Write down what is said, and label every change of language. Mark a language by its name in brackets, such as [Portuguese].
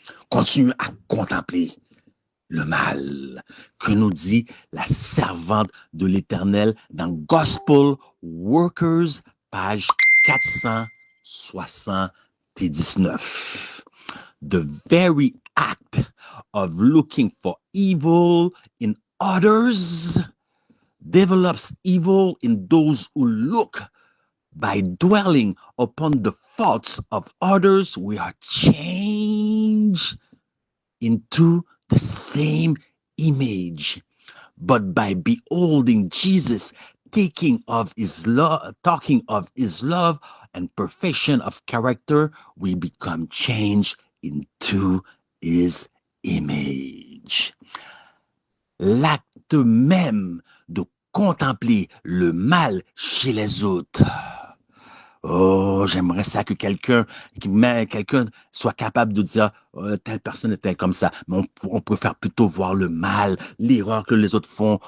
[French] Continuez à contempler le mal que nous dit la servante de l'Éternel dans Gospel Workers, page 479. [English] The very act of looking for evil in others develops evil in those who look. By dwelling upon the faults of others, we are changed into the same image. But by beholding Jesus, talking of his love and perfection of character, we become changed into his image. [French] L'acte même de contempler le mal chez les autres. Oh, j'aimerais ça que quelqu'un soit capable de dire telle personne était comme ça. Mais on préfère plutôt voir le mal, l'erreur que les autres font.